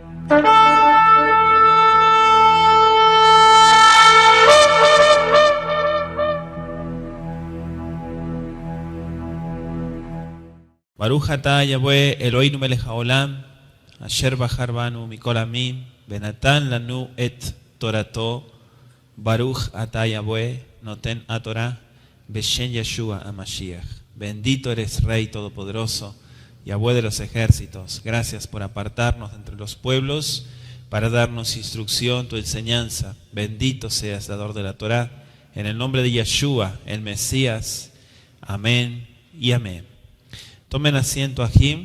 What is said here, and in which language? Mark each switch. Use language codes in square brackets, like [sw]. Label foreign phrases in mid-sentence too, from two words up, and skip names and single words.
[he] ברוך אתה יהוה אלוהינו מלך העולם, אשר בחר בנו מכל עמים, ונתן לנו את תורתו, ברוך אתה יהוה נותן התורה, בשם ישוע המשיח. [es] Bendito eres Rey Todopoderoso, Yahweh de los ejércitos. Gracias por apartarnos entre los pueblos para darnos instrucción, tu enseñanza. Bendito seas, dador de la Torah, en el nombre de Yeshua, el Mesías. Amén y amén. Tomen asiento, Ajim.